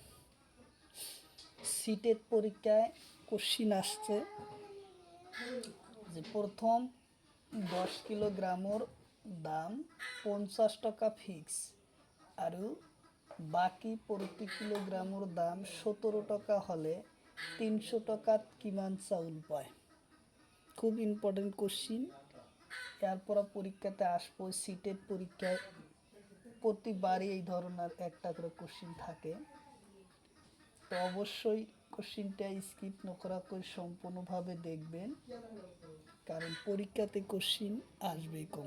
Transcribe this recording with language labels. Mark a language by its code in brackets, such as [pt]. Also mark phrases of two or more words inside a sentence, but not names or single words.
[bn] সিটেট পরীক্ষায় কোশ্চিন আসছে যে প্রথম 10 কিলোগ্রামের দাম 50 টাকা ফিক্স আৰু বাকি প্রতি কিলোগ্রামের দাম 17 টাকা হলে 300 [as] টাকাত কিমান চাউল পায়? [bn] খুব [en] important question. [bn] এরপর পরীক্ষাতে আসবো, সিটেট পরীক্ষায় প্রতিবারই এই ধরনের একটা করে কোশ্চিন থাকে, তো অবশ্যই কোশ্চিনটা স্কিপ না করা করে সম্পূর্ণভাবে দেখবেন, কারণ পরীক্ষাতে কোশ্চিন আসবেই কম।